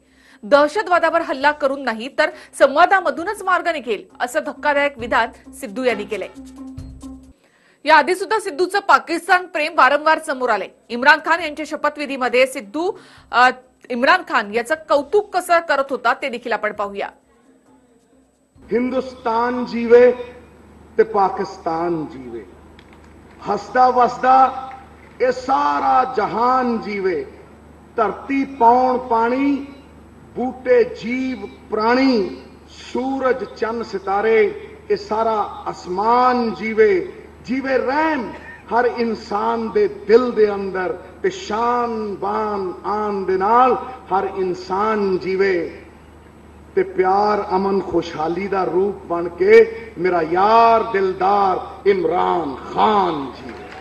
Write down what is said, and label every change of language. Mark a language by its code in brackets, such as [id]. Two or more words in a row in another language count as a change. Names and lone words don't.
[mr] दहशतवादावर हल्ला करून नाही तर संवादामधूनच मार्ग निघेल असं धक्कादायक विधान सिद्धू यांनी केलंय। या आधी सुद्धा सिद्धूचं पाकिस्तान प्रेम वारंवार समोर आलंय। इम्रान खान यांच्या शपथविधीमध्ये सिद्धू इम्रान खान याचं कौतुक कसं करत होता ते देखील आपण पाहूया। [pa] ਹਿੰਦੁਸਤਾਨ ਜੀਵੇ ਤੇ ਪਾਕਿਸਤਾਨ ਜੀਵੇ, ਹੱਸਦਾ ਵੱਸਦਾ ਇਹ ਸਾਰਾ ਜਹਾਨ ਜੀਵੇ। ਧਰਤੀ ਪੌਣ ਪਾਣੀ, ਬੂਟੇ ਜੀਅ ਪ੍ਰਾਣੀ, ਸੂਰਜ ਚੰਦ ਸਿਤਾਰੇ ਇਹ ਸਾਰਾ ਅਸਮਾਨ ਜੀਵੇ। ਜੀਵੇ ਰਹਿਮ ਹਰ ਇਨਸਾਨ ਦੇ ਦਿਲ ਦੇ ਅੰਦਰ ਤੇ ਸ਼ਾਨ ਬਾਨ ਆਨ ਦੇ ਨਾਲ ਹਰ ਇਨਸਾਨ ਜੀਵੇ। ਤੇ ਪਿਆਰ ਅਮਨ ਖੁਸ਼ਹਾਲੀ ਦਾ ਰੂਪ ਬਣ ਕੇ ਮੇਰਾ ਯਾਰ ਦਿਲਦਾਰ ਇਮਰਾਨ ਖਾਨ ਜੀ।